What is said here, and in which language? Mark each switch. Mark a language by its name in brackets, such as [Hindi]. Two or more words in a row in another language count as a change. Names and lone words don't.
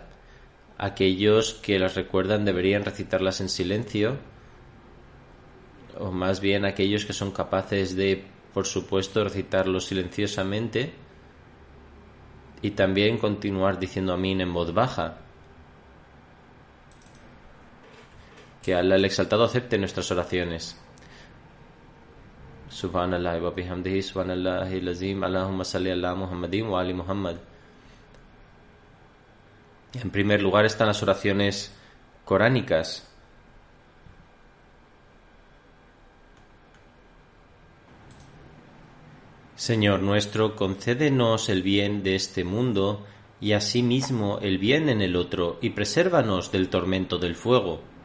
[Spanish] Aquellos que las recuerdan deberían recitarlas en silencio, o más bien aquellos que son capaces de, por supuesto, recitarlos silenciosamente y también continuar diciendo amín en voz baja. Que Allah el Exaltado acepte nuestras oraciones. [Arabic] سبحان الله وبحمده سبحان الله العظيم اللهم صل على محمد وآل محمد. [Spanish] En primer lugar están las oraciones coránicas. Señor nuestro, concédenos el bien de este mundo y asimismo el bien en el otro, y presérvanos del tormento del fuego.